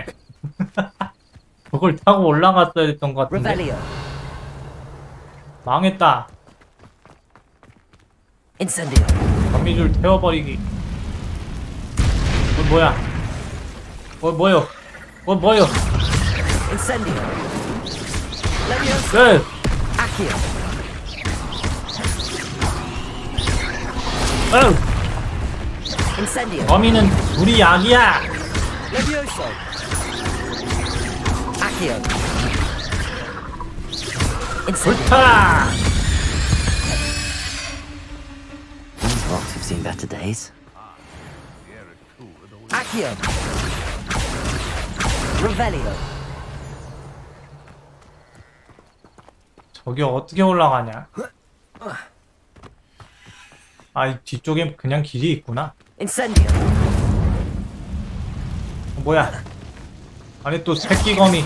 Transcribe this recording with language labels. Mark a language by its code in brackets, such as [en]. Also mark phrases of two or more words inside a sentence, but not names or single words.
[ko] 그걸 타고 올라갔어야 됐던 것 같은데? [la] Revelio. [ko] 망했다. [la] Incendio. [ko] 거미줄 태워버리기. 뭐야? 뭐요? 뭐요? [la] Incendio. Levioso. [ko] 끝! [la] Accio. Incendio. [ko] 거미는 우리 약이야! [la] Levioso. Accio. [ko] 불타라! [en] These rocks have seen better days. [la] Accio. Revelio. [ko] 저기 어떻게 올라가냐? 아, 이 뒤쪽에 그냥 길이 있구나. [la] Incendio. [ko] 뭐야? 아니 또 새끼 거미.